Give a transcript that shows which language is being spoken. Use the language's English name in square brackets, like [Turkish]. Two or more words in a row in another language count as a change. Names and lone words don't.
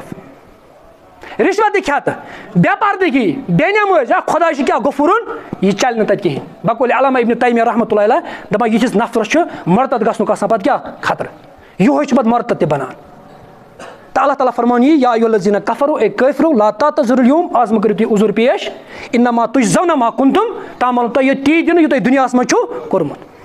[Kashmiri] رِشوت کھٮ۪تہٕ بے پردگی بے نٮ۪مٲزۍ خۄدا چھُ کیٛاہ غفوٗرُن یہِ چلہِ نہٕ تتہِ کِہینۍ. بقولِ علامہ ابن تیمیہ [Arabic] رحمتہ اللہ علیہ [Kashmiri] دپان یِتھِس نفرس چھُ مرتد گژھنُک آسان پتہٕ کیٛاہ خطرٕ. یِہوے چھُ پتہٕ مرتد تہِ بنان. تہٕ اللہ تعالیٰ فرمان یی [Arabic] یا ایُھا الذیٖنَ کفروا [Kashmiri] اے کٲفرو [Arabic] لا تعتذروا اليوم [Kashmiri] آز مہٕ کٔرِو تُہۍ عذر پیش [Arabic] انما تجزون ما کنتم تعملون. [Kashmiri] تۄہہِ یہِ تی دِنہٕ یہِ تۄہہِ دُنیاہس منٛز چھُو کوٚرمُت.